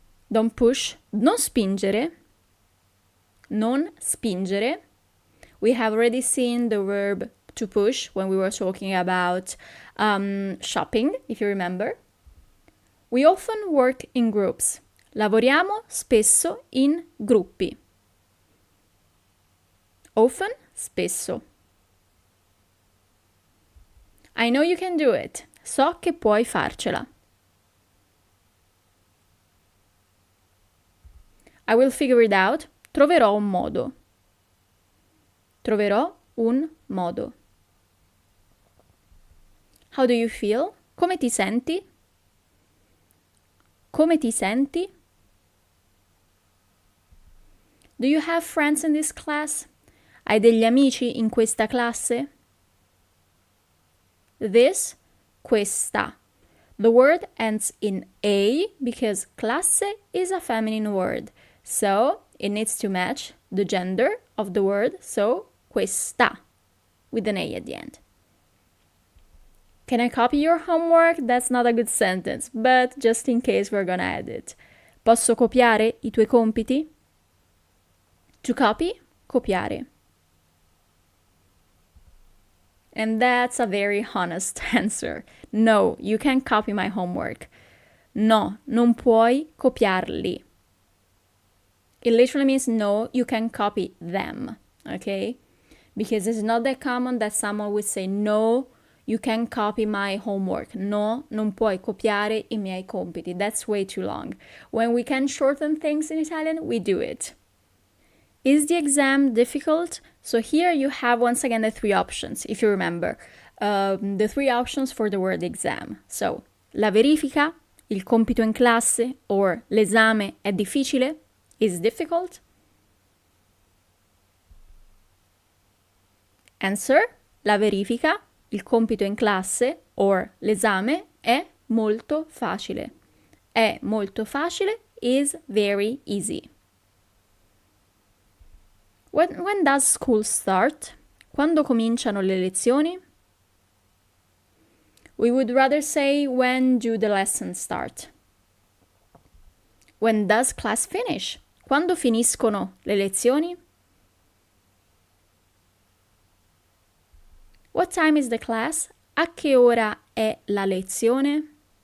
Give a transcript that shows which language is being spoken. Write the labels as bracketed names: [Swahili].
[English] Don't push, [Italian] non spingere. Non spingere. [English] We have already seen the verb to push when we were talking about shopping, if you remember. We often work in groups. [Italian] Lavoriamo spesso in gruppi. [English] Often, spesso. I know you can do it. [Italian] So che puoi farcela. [English] I will figure it out. [Italian] Troverò un modo. Troverò un modo. [English] How do you feel? [Italian] Come ti senti? Come ti senti? [English] Do you have friends in this class? [Italian] Hai degli amici in questa classe? [English] This, questa. The word ends in A because classe is a feminine word. So it needs to match the gender of the word. So questa with an A at the end. Can I copy your homework? That's not a good sentence, but just in case we're gonna add it. [Italian] Posso copiare i tuoi compiti? [English] To copy, copiare. And that's a very honest answer. No, you can't copy my homework. [Italian] No, non puoi copiarli. [English] It literally means no, you can copy them, okay? Because it's not that common that someone would say, no, you can copy my homework. [Italian] No, non puoi copiare i miei compiti. [English] That's way too long. When we can shorten things in Italian, we do it. Is the exam difficult? So here you have once again the three options, if you remember. The three options for the word exam. [Italian] So, la verifica, il compito in classe, or l'esame è difficile, [English] is difficult. [Italian] Answer, la verifica, il compito in classe, or l'esame è molto facile. È molto facile [English] is very easy. When does school start? [Italian] Quando cominciano le lezioni? [English] We would rather say when do the lessons start. When does class finish? [Italian] Quando finiscono le lezioni? [English] What time is the class? [Italian] A che ora è la lezione?